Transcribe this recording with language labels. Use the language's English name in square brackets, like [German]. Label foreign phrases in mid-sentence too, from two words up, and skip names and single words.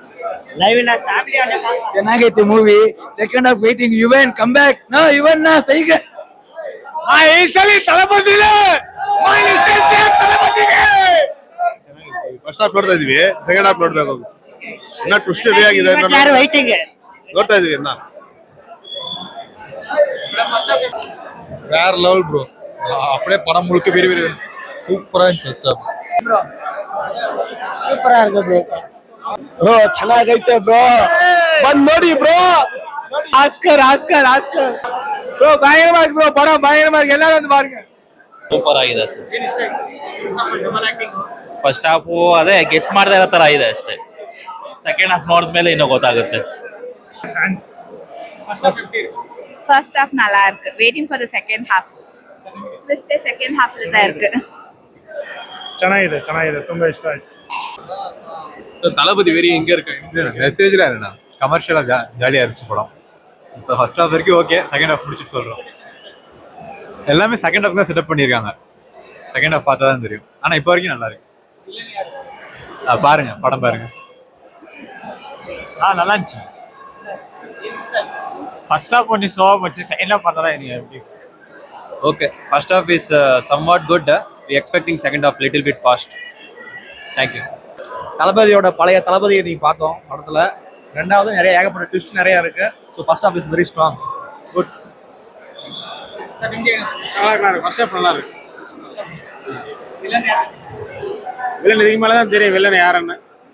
[Kannada] ಚೆನ್ನಾಗೈತಿ ಮೂವಿ. [English] second half waiting. Yuvan come back. [Kannada] ನೋ ಯುವನ್ ನಾ ಸೈಗೆ ಈ ಸಲ ತಲೆಬಂದಿದೆ. [English] first half [Kannada] ನೋಡ್ತಾ ಇದೀವಿ, [English] second half [Kannada] ನೋಡ್ಬೇಕು. ಇನ್ನ ಟ್ವಿಸ್ಟ್ ರೆಡಿ ಆಗಿದೆ, ನೋಡ್ತಾ ಇದೀವಿ ಇನ್ನ. [Tamil] வேற லெவல் ப்ரோ. அப்படியே படம் முழுக்க வேறு வேறு சூப்பரா இருந்துச்சு [English] first half. [Kannada] ಸೂಪರ್ ಆಗಿದೆ ಬ್ರೋ. ಬ್ರೋ ಚೆನ್ನಾಗೈತೆ ಬ್ರೋ, ಬಂದ್ ನೋಡಿ ಬ್ರೋ. ಆಸ್ಕರ್ ಆಸ್ಕರ್ ಆಸ್ಕರ್ ಬ್ರೋ, [Tamil] பயங்கரமா ಬ್ರೋ படம், பயங்கரமா எல்லாரும் வந்து பாருங்க. [Kannada] ಸೂಪರ್ ಆಗಿದೆ ಸರ್. [English] first half [Kannada] ಅದೇ ಗೆಸ್ ಮಾಡದೇ ಇರೋ ತರ ಇದೆ ಅಷ್ಟೇ. [English] second half [Kannada] ನೋಡಿದ್ಮೇಲೆ ಇನ್ನೂ ಗೊತ್ತಾಗುತ್ತೆ. [English] first half [Tamil] நல்லா இருக்கு. [English] waiting for the second half. [Tamil] ட்விஸ்ட் [English] second half [Tamil] தான் இருக்கு. [Kannada] ಚೆನ್ನಾಗಿದೆ ಚೆನ್ನಾಗಿದೆ, ತುಂಬಾ ಇಷ್ಟ ಆಯ್ತು. [Tamil] தளபதி வெறி எங்க இருக்கு? மெசேஜ்ல இல்லைண்ணா, கமர்ஷியலா ஜாலியா இருந்துச்சு படம். இப்போ [English] first half [Tamil] வரைக்கும் ஓகே, [English] second half [Tamil] முடிச்சுட்டு சொல்றோம். எல்லாமே [English] second half [Tamil] தான் செட்டப் பண்ணியிருக்காங்க. [English] second half [Tamil] பார்த்தா தான் தெரியும். ஆனா இப்போ வரைக்கும் நல்லா இருக்கு. பாருங்க படம் பாருங்க. நல்லா இருந்துச்சு. [English] first half [Tamil] கொஞ்சம் ஸ்லோவா போச்சு, [English] second half [Tamil] பார்த்தா தான் எப்படி. [English] Okay, first half is somewhat good. We expecting second half little bit fast. Thank you. [Tamil] தளபதியோட பழைய தளபதியை நீ பார்த்தோம் படத்துல. ரெண்டாவது நிறைய ஏகப்பட்ட ட்விஸ்ட் நிறைய இருக்கு. [English] So first half is very strong, good. [Tamil] நல்லா இருக்கு, [English] first half [Tamil] நல்லா இருக்கு. வில்லன் இதுக்கு மேலே தான் தெரியும் வில்லன் யாருன்னு.